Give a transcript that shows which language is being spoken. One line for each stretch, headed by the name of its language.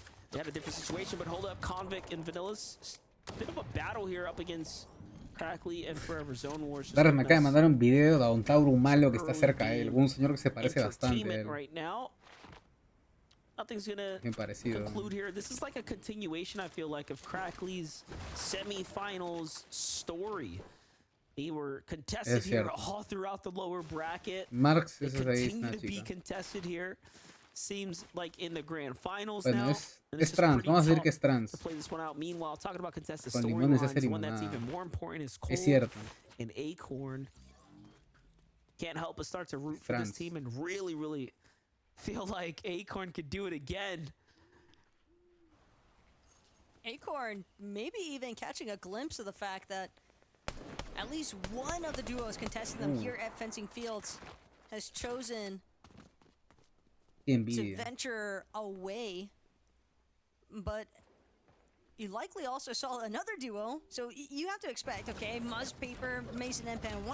English: They had a different situation, but hold up, Convict and Vanilla's bit of a battle here up against Crackly and Forever Zone Wars.
Spanish: Darren me acaba de mandar un video de un Tauro malo que está cerca de él, un señor que se parece bastante a él. Bien parecido.
English: This is like a continuation, I feel like, of Crackly's semifinals story. They were contested here all throughout the lower bracket. Marx is continue to be contested here. Seems like in the grand finals now.
Spanish: Es trans, vamos a decir que es trans. Con limón es hacer limonada. Es cierto.
English: And Acorn can't help but start to root for this team and really feel like Acorn could do it again. Acorn maybe even catching a glimpse of the fact that at least one of the duos contesting them here at Fencing Fields has chosen to venture away, but you likely also saw another duo, so you have to expect, okay, Muzz, Paper, Mason, and Pen.